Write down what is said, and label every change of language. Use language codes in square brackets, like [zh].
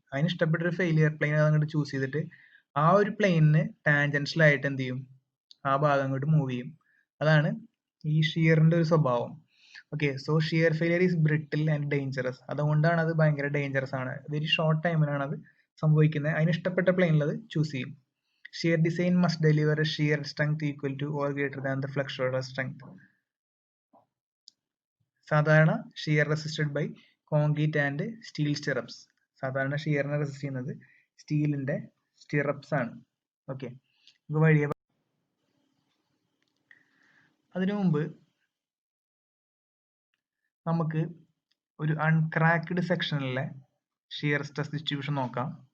[ml] അതിന് ഇഷ്ടപ്പെട്ട ഒരു ഫെയിലിയർ പ്ലെയിൻ അതങ്ങോട്ട് ചൂസ് ചെയ്തിട്ട് ആ ഒരു പ്ലെയിനിന് ടാൻജൻഷ്യൽ ആയിട്ട് എന്ത് ചെയ്യും? ആ ഭാഗം അങ്ങോട്ട് മൂവ് ചെയ്യും. അതാണ് ഈ ഷിയറിന്റെ ഒരു സ്വഭാവം. [en] Okay, so shear failure is brittle and dangerous. [ml] അതുകൊണ്ടാണ് അത് ഭയങ്കര ഡേഞ്ചറസ് ആണ്. വെരി ഷോർട്ട് ടൈമിലാണ് അത് സംഭവിക്കുന്നത്. അതിന് ഇഷ്ടപ്പെട്ട പ്ലെയിനിൽ അത് ചൂസ് ചെയ്യും. [en] Shear design must deliver a shear strength equal to or greater than the flexural strength. സാധാരണ shear resisted by concrete and steel stirrups. [ml] സാധാരണ ഷിയറിനെ റെസിസ്റ്റ് ചെയ്യുന്നത് സ്റ്റീലിന്റെ സ്റ്റിറപ്സ് ആണ്. ഓക്കെ, വഴിയെ അതിനു മുമ്പ് നമുക്ക് ഒരു അൺക്രാക്ക്ഡ് സെക്ഷനിലെ ഷിയർ സ്ട്രെസ് ഡിസ്ട്രിബ്യൂഷൻ നോക്കാം.